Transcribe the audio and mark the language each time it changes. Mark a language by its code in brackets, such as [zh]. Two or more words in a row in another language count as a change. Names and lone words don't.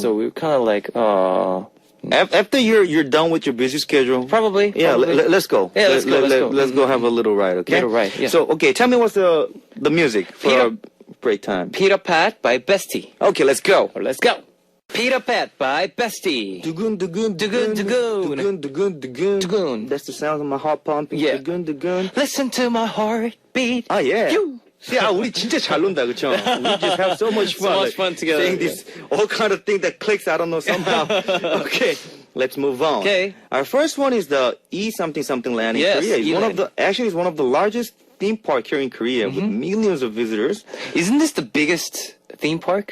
[en] So we were kind of like, oh. After you're done with your busy schedule, Probably. Yeah, let's go. Yeah, let's go. Let's go have a little ride, okay? Little ride, yeah. So, okay, tell me what's the music for our break time. Peter Pat by Bestie. Okay, let's go. Let's go. Peter Pat by Bestie. [ko] 두근, 두근, 두근, 두근. 두근, 두근, 두근. Dugun. [en] That's the sound of my heart pumping. Yeah. [ko] 두근, 두근. [en] Listen to my heartbeat. Ah, yeah. You. Yeah, [ko] 우리 진짜 잘 논다, 그쵸? [en] We just have so much fun. So much fun together. Saying this, all kind of thing that clicks, I don't know, somehow. Okay, let's move on. Okay. Our first one is the E something something land in Yes, Korea. It's E-land. it's one of the largest theme park here in Korea with millions of visitors Isn't this the biggest theme park?